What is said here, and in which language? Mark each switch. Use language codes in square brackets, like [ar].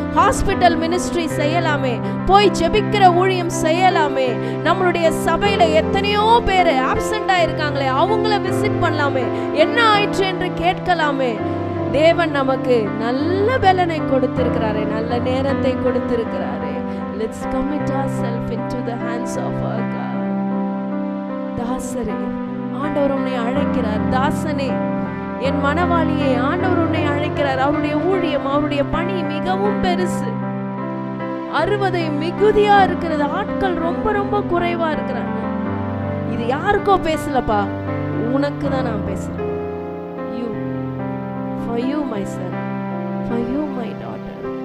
[ta] Hospital ministry செய்யலாமே, போய் ஜெபிக்கிற ஊழியம் செய்யலாமே. நம்மளுடைய சபையில எத்தனையோ பேர் ஆப்சென்ட் ஆயிருக்காங்களே, அவங்கள விசிட் பண்ணலாமே, என்ன ஆயிற்று என்று கேட்கலாமே. தேவன் நமக்கு நல்ல பலனை கொடுத்திருக்கிறாரே, நல்ல நேரத்தை கொடுத்திருக்கிறாரே. [en] Let's commit ourselves into the hands of our God. [ta] தாசரே, ஆண்டவர் உன்னை அழைக்கிறார். தாசனே, என் மனவாளியே, ஆண்டவர் உன்னை அழைக்கிறார். அவருடைய ஊழியம், அவருடைய பணி மிகவும் பெருசு. 60 மிகுதியா இருக்கிறது. ஆட்கள் ரொம்ப ரொம்ப குறைவா இருக்கிறாங்க. இது யாருக்கோ பேசலப்பா, உனக்கு தான் நான் பேசுறேன். [en] You, for you my son, for you my daughter.